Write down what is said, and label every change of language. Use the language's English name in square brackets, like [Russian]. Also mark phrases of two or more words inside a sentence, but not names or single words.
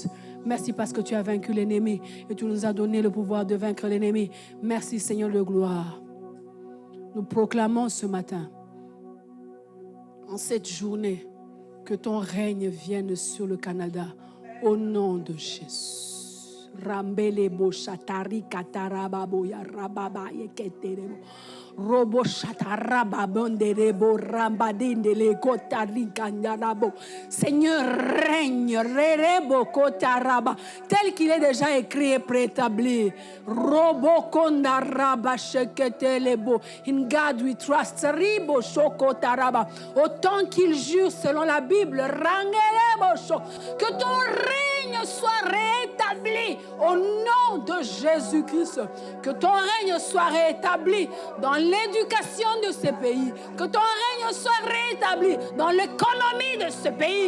[French] Merci parce que tu as vaincu l'ennemi et tu nous as donné le pouvoir de vaincre l'ennemi. Merci, Seigneur de gloire. Nous proclamons ce matin, en cette journée, que ton règne vienne sur le Canada au nom de Jésus. Rambele bo shatari kataraba boya rababa yeketerebo. Robo shataraba bonderebo rambadindele kotari kandarabo. Seigneur, règne, rerebo kotaraba, tel qu'il est déjà écrit et préétabli. Robo kondaraba sheketelebo. [English] In God we trust. Ribo shokotaraba. [French] Autant qu'il jure selon la Bible, rangelebo sho, que ton règne soit rétabli au nom de Jésus-Christ. Que ton règne soit rétabli dans l'éducation de ce pays. Que ton règne soit rétabli dans l'économie de ce pays.